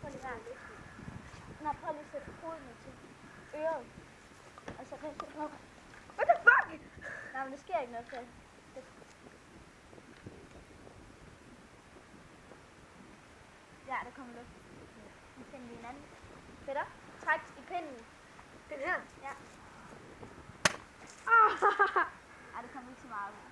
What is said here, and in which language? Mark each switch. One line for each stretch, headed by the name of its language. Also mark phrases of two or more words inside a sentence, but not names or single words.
Danish: Nå, prøv lige at sætte hovedet til øret. Og så rent det op.
English: What the fuck?
Danish: Nej, men det sker ikke noget til. Ja, der kommer luft. Nu finder vi en anden. Peter, træk i pinden. Den her? Ja. Ah, Ej, det kommer ikke så meget ud.